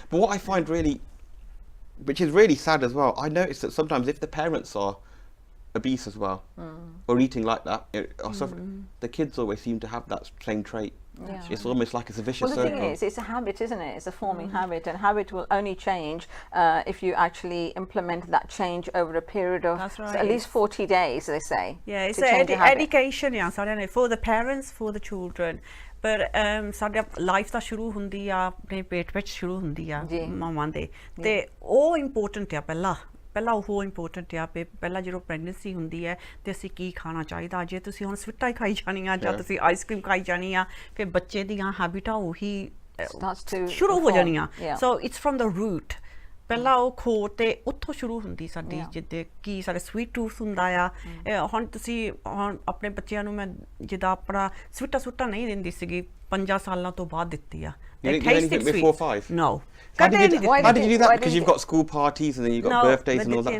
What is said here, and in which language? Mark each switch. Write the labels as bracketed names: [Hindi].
[English] But what I find really, which is really sad as well, I notice that sometimes if the parents are obese as well, or eating like that, the kids always seem to have that same trait. It's almost like it's a vicious circle. Well, the thing is, it's a habit, isn't it? It's a forming habit, and habit will only change if you actually implement that change over a period of at least 40 days, they say. Yeah, it's education, for the parents, for the children. [Punjabi] ਪਰ ਸਾਡਾ life ਤਾਂ ਸ਼ੁਰੂ ਹੁੰਦੀ ਆ ਆਪਣੇ ਪੇਟ ਵਿੱਚ ਸ਼ੁਰੂ ਹੁੰਦੀ ਆ ਮਾਵਾਂ ਦੇ ਤੇ ਉਹ ਇੰਪੋਰਟੈਂਟ ਆ ਪਹਿਲਾਂ ਉਹ ਇੰਪੋਰਟੈਂਟ ਆ ਪਹਿਲਾਂ ਜਦੋਂ ਪ੍ਰੈਗਨੈਂਸੀ ਹੁੰਦੀ ਹੈ ਤੇ ਅਸੀਂ ਕੀ ਖਾਣਾ ਚਾਹੀਦਾ ਜੇ ਤੁਸੀਂ ਹੁਣ ਸਵੀਟਾਂ ਹੀ ਖਾਈ ਜਾਣੀਆਂ ਜਾਂ ਤੁਸੀਂ ਆਈਸਕ੍ਰੀਮ ਖਾਈ ਜਾਣੀ ਆ ਫਿਰ ਬੱਚੇ ਦੀਆਂ ਹੈਬਿਟਾਂ ਉਹੀ ਸ਼ੁਰੂ ਹੋ ਜਾਣੀਆਂ [English] so it's from the root [Punjabi] ਪਹਿਲਾਂ ਉਹ ਖੋਰ ਤੇ ਉੱਥੋਂ ਸ਼ੁਰੂ ਹੁੰਦੀ ਸਾਡੀ ਜਿੱਦੇ ਕੀ ਸਾਡੇ ਸਵੀਟ ਟੂਥ ਹੁੰਦਾ ਆ ਹੁਣ ਤੁਸੀਂ ਹੁਣ ਆਪਣੇ ਬੱਚਿਆਂ ਨੂੰ ਮੈਂ ਜਿੱਦਾਂ ਆਪਣਾ ਸਵੀਟਾਂ ਨਹੀਂ ਦਿੰਦੀ ਸੀਗੀ 5 ਸਾਲਾਂ ਤੋਂ ਬਾਅਦ ਦਿੱਤੀ ਆ [English] You didn't get before 5? No. How did you do that? Because you've got school parties and then you've got birthdays and all that.